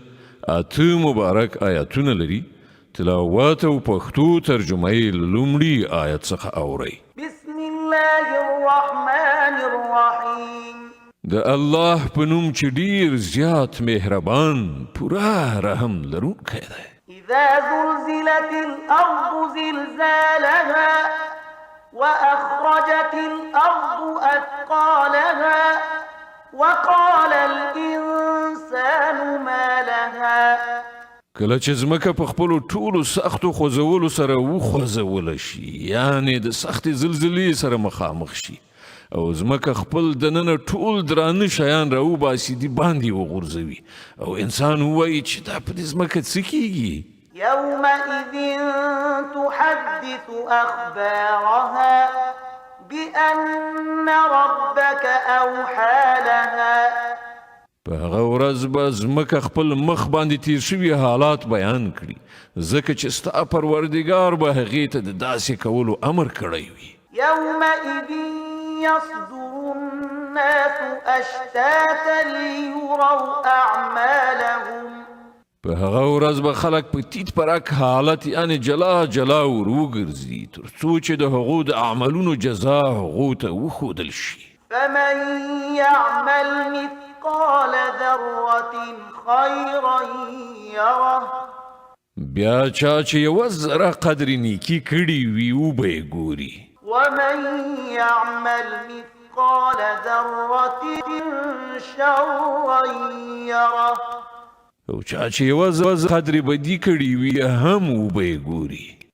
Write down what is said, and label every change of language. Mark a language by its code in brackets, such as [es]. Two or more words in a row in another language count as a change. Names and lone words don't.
[ps] اته مبارک آیاتونه لري. تلاوت او پښتو ترجمه یې له لومړي آیت څخه اورئ. [ar] بسم الله الرحمن الرحیم. [ps] د الله په نوم چې ډیر زیات مهربان پوره رحم لرونکی دی. [ar] اذا زلزلت الارض زلزالها وأخرجت الأرض أثقالها وقال الإنسان ما لها. [ps] کله چې ځمکه په خپلو ټولو سختو خوځولو سره وخوځوله شي، یعنې د سختې زلزلې سره مخامخ شي او ځمکه خپل دننه ټول درانه شیان راوباسي دې باندې وغورځوي او انسان ووایي چې دا په دې ځمکه څه کیږي؟ [ar] يومئذ تحدث أخبارها بأن ربك أوحى لها. [ps] په هغه ورځ به ځمکه خپل مخ باندې تیر شوي حالات بیان کړي، ځکه چې ستا پروردګار به هغې ته د داسې کولو امر کړی وي. [ar] يومئذ يصدر الناس أشتاتا ليروا أعمالهم. [ps] په هغه ورځ به خلک په تیت پرک حالت یعنې جلا جلا وروګرځي تر څو چې د هغو د اعمالونو جزا هغو ته وښودل شي. [ar] فمن يعمل مثقال ذرة خيرا يره. [ps] بیا چا چې یوه ذره قدر نیکي کړي وي وبه یې ګوري. [ar] ومن يعمل مثقال ذرة شرا يره. [ps] او چا چې یوه قدر بدي کړي وي هم وبه یې ګوري.